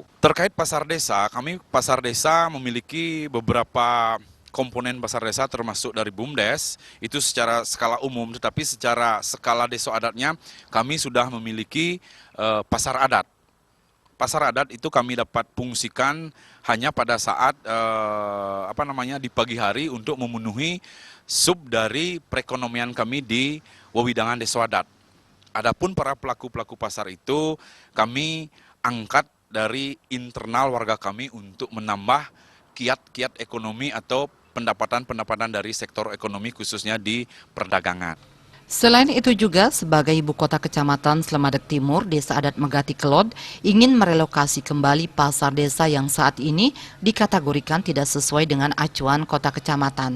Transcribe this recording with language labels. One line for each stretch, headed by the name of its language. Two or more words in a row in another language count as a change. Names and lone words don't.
Indonesian: Terkait pasar desa, pasar desa memiliki beberapa komponen pasar desa termasuk dari BUMDes, itu secara skala umum, tetapi secara skala desa adatnya kami sudah memiliki pasar adat. Pasar adat itu kami dapat fungsikan hanya pada saat di pagi hari untuk memenuhi sub dari perekonomian kami di wewidangan desa adat. Adapun para pelaku-pelaku pasar itu kami angkat dari internal warga kami untuk menambah kiat-kiat ekonomi atau pendapatan-pendapatan dari sektor ekonomi khususnya di perdagangan. Selain itu juga sebagai ibu kota kecamatan Slemadeg Timur, Desa Adat Megati Klod ingin merelokasi kembali pasar desa yang saat ini dikategorikan tidak sesuai dengan acuan kota kecamatan.